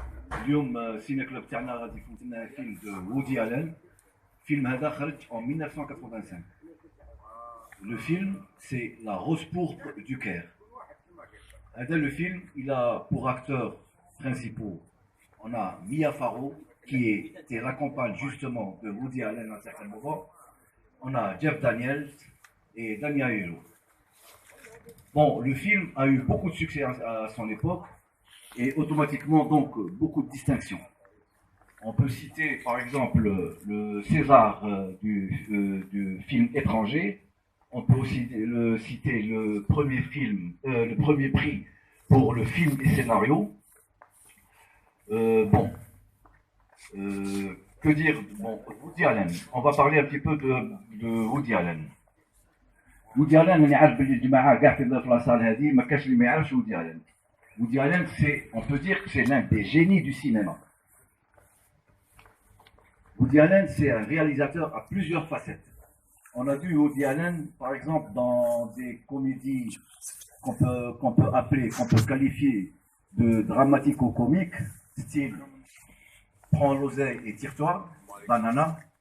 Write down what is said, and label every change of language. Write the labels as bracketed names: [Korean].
[Arabic] اليوم سينا كلوب تاعنا غادي يفوت لنا فيلم دو وودي ألين. الفيلم هذا خرج [French] en 1985. Le film, c'est La Rose pourpre du Caire. [Arabic] هذا [French] le film, il a pour acteurs principaux, on a Mia Farrow, était la compagne justement de Woody Allen à un certain moment. On a Jeff Daniels et Damien Hirst. Bon, le film a eu beaucoup de succès à son époque et automatiquement donc beaucoup de distinctions. On peut citer par exemple le César du film étranger. On peut aussi citer le premier prix pour le film et scénario. Bon, que dire. Bon, Woody Allen. On va parler un petit peu de Woody Allen. [Arabic] Woody Allen, انا عارف باللي الجماعه كاع في لاصال هذه ما كاش اللي ما يعرفش Woody Allen. [French] Woody Allen, on peut dire que c'est l'un des génies du cinéma. Woody Allen, c'est un réalisateur à plusieurs facettes. On a vu Woody Allen, par exemple, dans des comédies qu'on peut qualifier de dramatico-comiques, style Prends l'oseille et tire-toi, Banana.